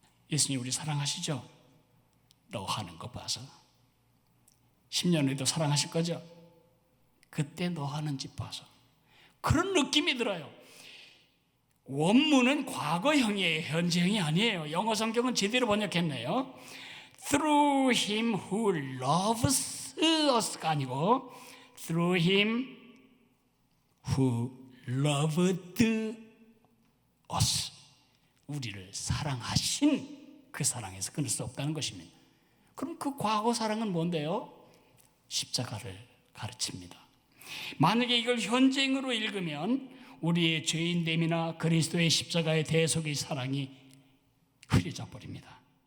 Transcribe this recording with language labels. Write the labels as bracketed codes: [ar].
[ko] 예수님 우리 사랑하시죠? 너 하는 거 봐서 10년 후에도 사랑하실 거죠? 그때 너 하는 집 봐서 그런 느낌이 들어요. 원문은 과거형이에요. 현재형이 아니에요. 영어 성경은 제대로 번역했네요. [en] Through him who loves us가 [ko] 아니고 [en] Through him who loved us. [ko] 우리를 사랑하신 그 사랑에서 끊을 수 없다는 것입니다. 그럼 그 과거 사랑은 뭔데요? 십자가를 가르칩니다. 만약에 이걸 현재형으로 읽으면 우리의 죄인됨이나 그리스도의 십자가의 대속의 사랑이 흐려져 버립니다.